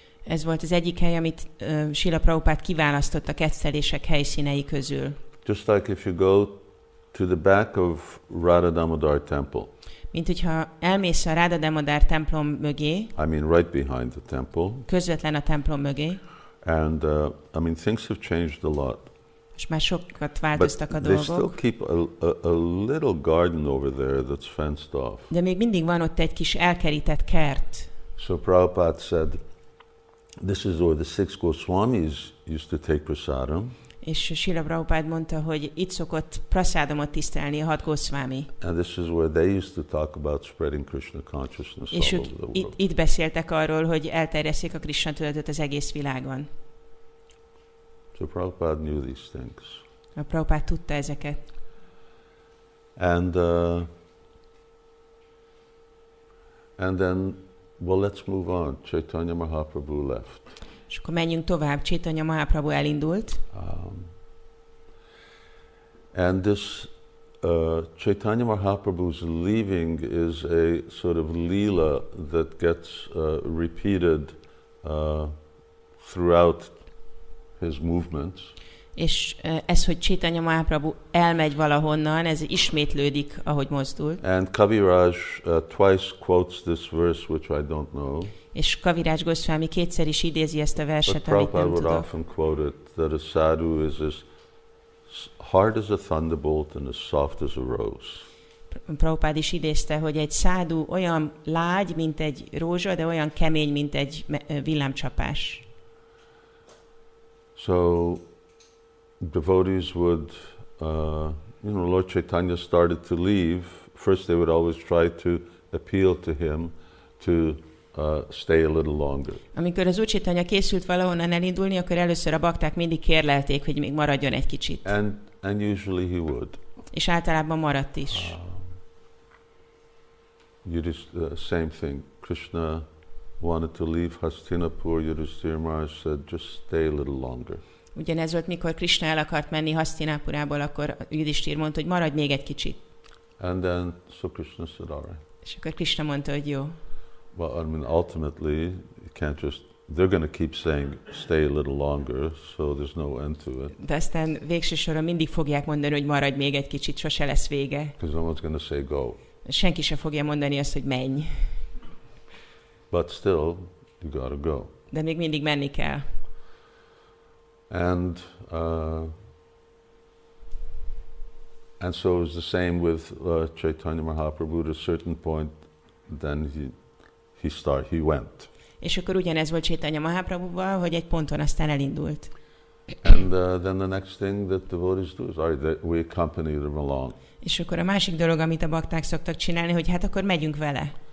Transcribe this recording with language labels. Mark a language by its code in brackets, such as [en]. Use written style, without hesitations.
[hu] Ez volt az egyik hely, amit Srila Prabhupada kiválasztott a kettelések helyszínei közül. [en] Just like if you go to the back of Radha Damodar Temple. [hu] Mint hogyha elmész a Radha Damodar templom mögé. [en] I mean right behind the temple. [hu] Közvetlen a templom mögé. [en] And I mean things have changed a lot. [hu] És már sokat változtak a dolgok. [en] They still keep a little garden over there that's fenced off. [hu] De még mindig van ott egy kis elkerített kert. [en] So Prabhupada said, this is where the 6 Goswamis used to take prasadam. [hu] És Srila Prabhupád mondta, hogy itt szokott praszádomot tisztelni a 6 Goswami. [en] And this is where they used to talk about spreading Krishna consciousness [hu] És [en] all [hu] ők [en] over the world. [hu] itt beszéltek arról, hogy elterjesszék a Krishna tudatot az egész világon. [en] So Prabhupada knew these things. [hu] A Prabhupád tudta ezeket. [en] And then, well, let's move on. Caitanya Mahaprabhu left. [hu] És akkor menjünk tovább. Caitanya Mahaprabhu elindult. [en] And this Caitanya Mahaprabhu's leaving is a sort of lila that gets repeated throughout his movements. [hu] És ez, hogy Caitanya Mahaprabhu elmegy valahonnan, ez ismétlődik, ahogy mozdul. [en] And Kaviraj twice quotes this verse, which I don't know. [hu] És Kaviraj Goswami kétszer is idézi ezt a verset, [en] But [hu] amit [en] Prabhupada [hu] nem [en] would [hu] tudok. [en] often quote it, that a sadhu is as hard as a thunderbolt and as soft as a rose. [hu] Prabhupád is idézte, hogy egy szádu olyan lágy, mint egy rózsa, de olyan kemény, mint egy villámcsapás. [en] So devotees would, Lord Caitanya started to leave. First they would always try to appeal to him to stay a little longer. [hu] Amikor az Úr Caitanya készült valahonnan elindulni, akkor először a bakták mindig kérlelték, hogy még maradjon egy kicsit. [en] And usually he would. [hu] És általában maradt is. [en] Same thing. Krishna wanted to leave Hastinapur. Yudhishthira Maharaj said, just stay a little longer. [hu] Ugyanez volt, mikor Krishna el akart menni Hastinapurából, akkor Yudhishthira mondta, hogy maradj még egy kicsit. [en] And then so Krishna said, all right. [hu] És akkor Krishna mondta, hogy jó. [en] Well, I mean, ultimately, you can't just, they're going to keep saying, stay a little longer, so there's no end to it. [hu] De aztán végső soron mindig fogják mondani, hogy maradj még egy kicsit, sose lesz vége. [en] Because no one's going to say go. [hu] Senki sem fogja mondani azt, hogy menj. [en] But still, you got to go. [hu] De még mindig menni kell. [en] And so it was the same with Caitanya Mahaprabhu. At a certain point, then he went. [hu] És akkor ugyanez volt Caitanya Mahaprabhuval, hogy egy ponton aztán elindult. [en] And then the next thing that devotees do is, all right, we accompany them along. [hu] És akkor a másik dolog, amit a bakták szoktak csinálni, hogy hát akkor megyünk vele.